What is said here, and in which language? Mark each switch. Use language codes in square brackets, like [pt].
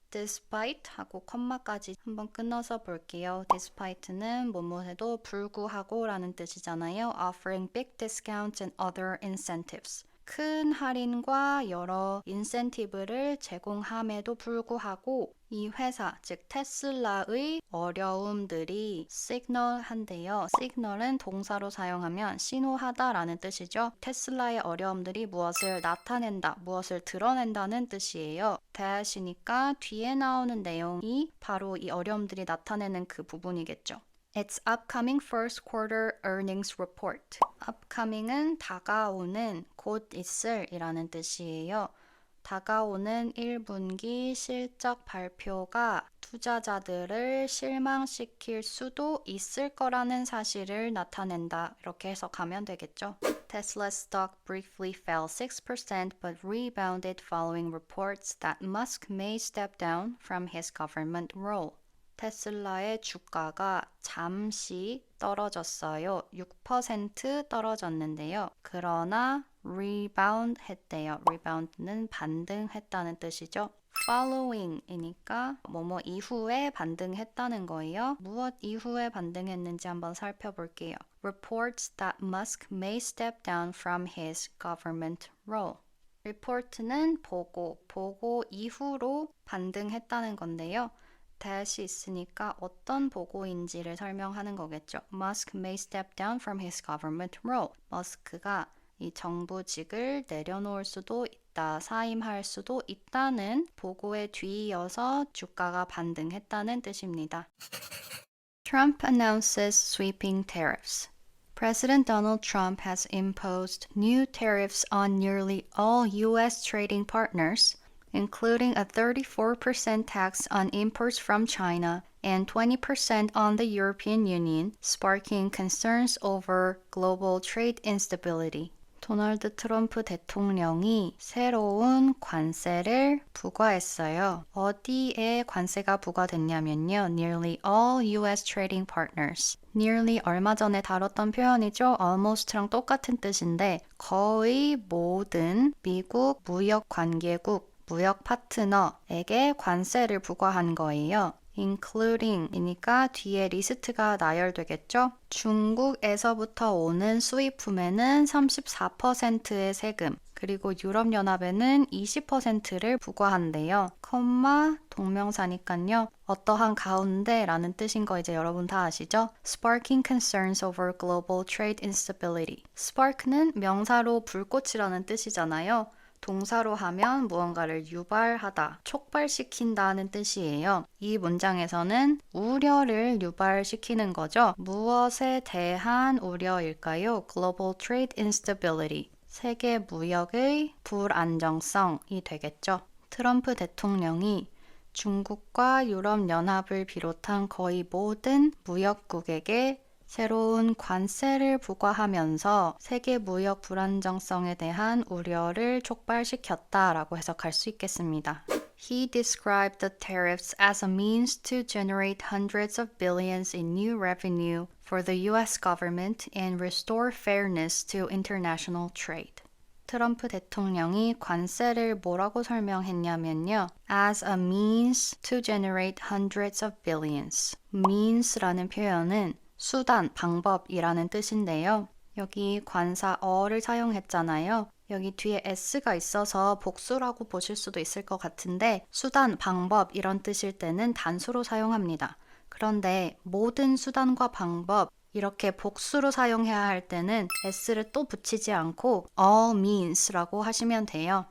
[ko] Despite 하고 컴마까지 한번 끊어서 볼게요. Despite는 뭐뭐해도 불구하고 라는 뜻이잖아요. [en] Offering big discounts and other incentives. [ko] 큰 할인과 여러 인센티브를 제공함에도 불구하고 이 회사, 즉 테슬라의 어려움들이 시그널한데요. 시그널은 동사로 사용하면 신호하다라는 뜻이죠. 테슬라의 어려움들이 무엇을 나타낸다, 무엇을 드러낸다는 뜻이에요. that이니까 뒤에 나오는 내용이 바로 이 어려움들이 나타내는 그 부분이겠죠. [en] Its upcoming first quarter earnings report. [ko] upcoming은 다가오는, 곧 있을 이라는 뜻이에요. 다가오는 1분기 실적 발표가 투자자들을 실망시킬 수도 있을 거라는 사실을 나타낸다. 이렇게 해석하면 되겠죠. [en] Tesla's stock briefly fell 6% but rebounded following reports that Musk may step down from his government role. [ko] 테슬라의 주가가 잠시 떨어졌어요. 6% 떨어졌는데요. 그러나 rebound 했대요. rebound는 반등했다는 뜻이죠. following이니까 뭐뭐 이후에 반등했다는 거예요. 무엇 이후에 반등했는지 한번 살펴볼게요. [en] Reports that Musk may step down from his government role. [ko] report는 보고 이후로 반등했다는 건데요. that이 있으니까 어떤 보고인지를 설명하는 거겠죠. [en] Musk may step down from his government role. [ko] 머스크가 이 정부직을 내려놓을 수도 있다, 사임할 수도 있다는 보고에 뒤이어서 주가가 반등했다는 뜻입니다. [en] Trump announces sweeping tariffs. President Donald Trump has imposed new tariffs on nearly all U.S. trading partners, including a 34% tax on imports from China and 20% on the European Union, sparking concerns over global trade instability. [ko] 도널드 트럼프 대통령이 새로운 관세를 부과했어요. 어디에 관세가 부과됐냐면요. [en] Nearly all US trading partners. [ko] Nearly 얼마 전에 다뤘던 표현이죠. Almost랑 똑같은 뜻인데 거의 모든 미국 무역 관계국, 무역 파트너에게 관세를 부과한 거예요. including이니까 뒤에 리스트가 나열되겠죠? 중국에서부터 오는 수입품에는 34%의 세금, 그리고 유럽연합에는 20%를 부과한대요. 컴마 동명사니까요. 어떠한 가운데라는 뜻인 거 이제 여러분 다 아시죠? [en] Sparking concerns over global trade instability. [ko] Spark는 명사로 불꽃이라는 뜻이잖아요. 동사로 하면 무언가를 유발하다, 촉발시킨다는 뜻이에요. 이 문장에서는 우려를 유발시키는 거죠. 무엇에 대한 우려일까요? [en] Global trade instability. [ko] 세계 무역의 불안정성이 되겠죠. 트럼프 대통령이 중국과 유럽연합을 비롯한 거의 모든 무역국에게 새로운 관세를 부과하면서 세계 무역 불안정성에 대한 우려를 촉발시켰다라고 해석할 수 있겠습니다. [en] He described the tariffs as a means to generate hundreds of billions in new revenue for the US government and restore fairness to international trade. [ko] 트럼프 대통령이 관세를 뭐라고 설명했냐면요. [en] As a means to generate hundreds of billions. [ko] means라는 표현은 수단, 방법이라는 뜻인데요. 여기 관사 어를 사용했잖아요. 여기 뒤에 s가 있어서 복수라고 보실 수도 있을 것 같은데 수단, 방법 이런 뜻일 때는 단수로 사용합니다. 그런데 모든 수단과 방법 이렇게 복수로 사용해야 할 때는 s를 또 붙이지 않고 [en] all means [ko] 라고 하시면 돼요.